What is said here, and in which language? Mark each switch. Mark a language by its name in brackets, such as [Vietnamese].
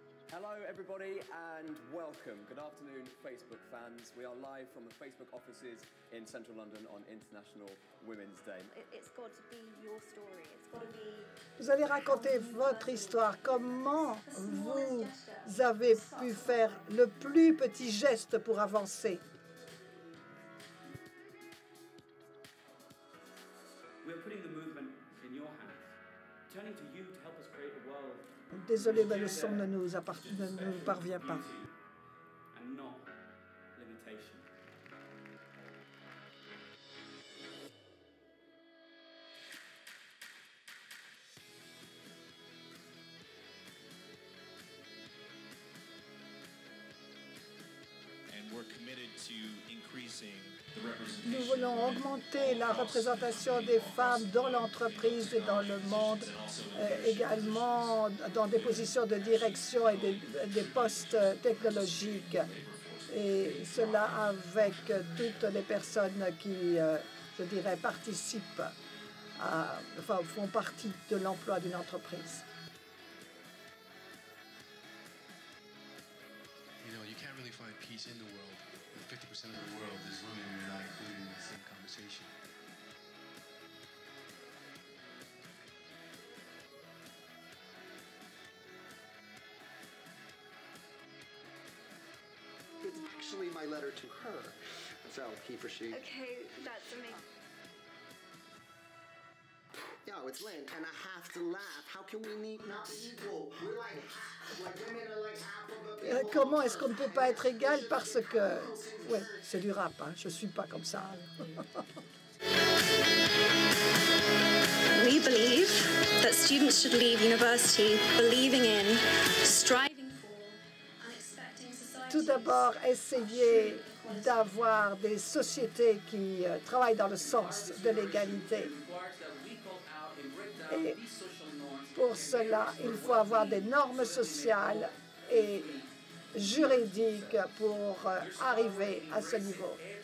[English] Hello, everybody, and welcome. Good afternoon, Facebook fans. We are live from the Facebook offices in central London on International Women's Day. It's got to be your story. It's got to be. [French] Vous allez raconter votre histoire. Comment vous avez pu faire le plus petit geste pour avancer? [English] We're putting the movement in your hands, turning to you to help us create a world. [French] Désolé, mais le son ne nous parvient pas. [English] And not limitation. And we're committed to increasing the [French] Nous [English] representation. [French] voulons augmenter la représentation des femmes dans l'entreprise et dans le monde, également dans des positions de direction et des postes technologiques. Et cela avec toutes les personnes qui, je dirais, participent, enfin, font partie de l'emploi d'une entreprise. [English] You know, you can't really find peace in the world if 50% of the world is women and you're not included in the same conversation. It's actually my letter to her. So, he for she. Okay, that's amazing. Yo, it's Lynn, and I have to laugh. How can we not be equal? We're like women are like half of a people. [French] Comment est-ce qu'on ne peut pas être égal parce que... Ouais, c'est du rap, hein. Je ne suis pas comme ça. [English] We believe that students should leave university believing in, striving for, and expecting society. [French] Tout d'abord, essayer d'avoir des sociétés qui travaillent dans le sens de l'égalité. Et pour cela, il faut avoir des normes sociales et juridiques pour arriver à ce niveau.